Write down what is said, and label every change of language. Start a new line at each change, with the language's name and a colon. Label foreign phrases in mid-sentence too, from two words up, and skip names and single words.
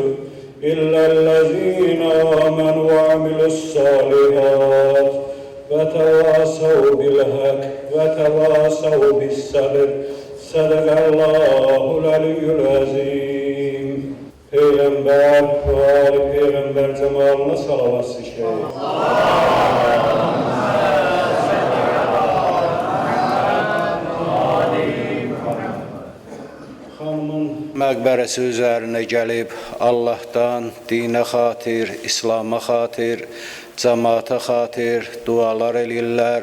Arabic: إلا الذين آمنوا وعملوا الصالحات. وتواصوا بالحق وتواصوا بالصبر. صدق الله العلي العظيم.
Turkish: Peygamber ve âli peygamber cemalına salavat-ı şerif.
Azerbaijani: Məqbərəsi üzərinə gəlib Allahdan dinə xatir, İslama xatir, cəmaata xatir dualar eləyirlər.